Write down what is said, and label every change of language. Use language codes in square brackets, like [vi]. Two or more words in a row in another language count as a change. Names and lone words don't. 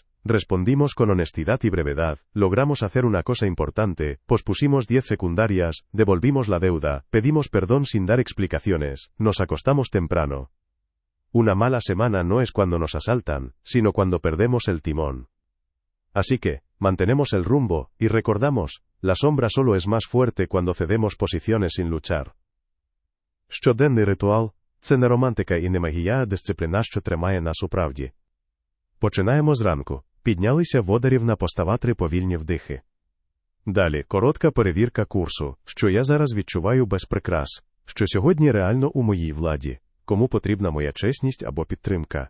[es] Respondimos con honestidad y brevedad, logramos hacer una cosa importante, pospusimos 10 secundarias, devolvimos la deuda, pedimos perdón sin dar explicaciones, nos acostamos temprano. Una mala semana no es cuando nos asaltan, sino cuando perdemos el timón. Así que, mantenemos el rumbo, y recordamos, la sombra solo es más fuerte cuando cedemos posiciones sin luchar. [uk] Щоденний ритуал – це не романтика і не магія, а дисципліна, що тримає нас у правді. Починаємо зранку. Піднялися водорівна постава 3 повільні вдихи. Далі, коротка перевірка курсу, що я зараз відчуваю без прикрас, що сьогодні реально у моїй владі, кому потрібна моя чесність або підтримка.